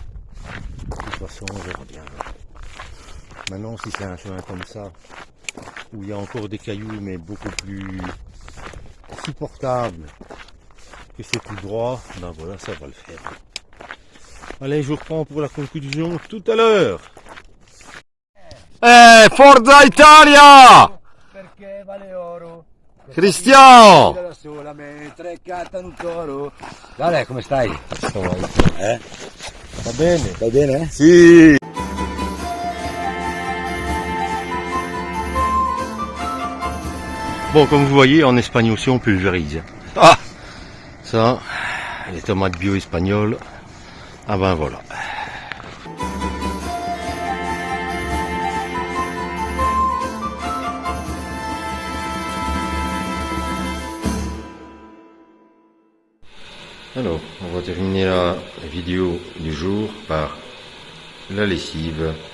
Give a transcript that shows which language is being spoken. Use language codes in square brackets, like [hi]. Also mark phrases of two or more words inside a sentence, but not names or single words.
[fr] De toute façon on verra bien. Maintenant si c'est un chemin comme ça, où il y a encore des cailloux mais beaucoup plus supportables que c'est tout droit, ben voilà, ça va le faire. Allez, je vous reprends pour la conclusion tout à l'heure. [it] Forza Italia! Perché vale oro. Cristiano! Da sola mentre cantano un coro. Dale, come stai? Va bene? Stai bene? Si! [fr] Bon, comme vous voyez, en Espagne aussi on pulvérise. Ah! Ça, les tomates bio espagnoles. Ah ben voilà. Alors, on va terminer la vidéo du jour par la lessive.